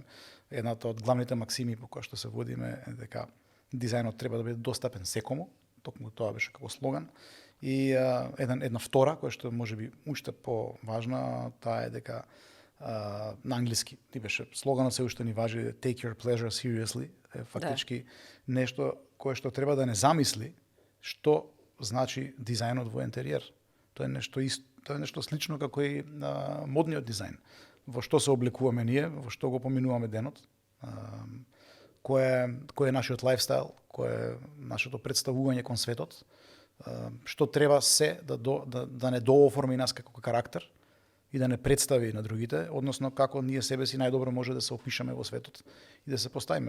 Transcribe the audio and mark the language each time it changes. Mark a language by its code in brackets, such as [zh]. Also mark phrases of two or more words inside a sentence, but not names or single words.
[mk] Едната од главните максими по кои што се водиме е дека дизајнот треба да биде достапен секому, токму тоа беше како слоган. И една втора, која што можеби уште поважна, таа е дека на англиски ти беше слоганот се уште ни важи [en] take your pleasure seriously, [mk] е фактички нешто кое што треба да не замисли што значи дизајнот во интериер. Тоа е нешто слично како и модниот дизајн. Во што се облекуваме ние, во што го поминуваме денот, кој е нашиот лајфстайл, кој е нашето представување кон светот, што треба се да не дооформи нас како карактер и да не представи на другите, односно како ние себе си најдобро може да се опишеме во светот и да се поставиме.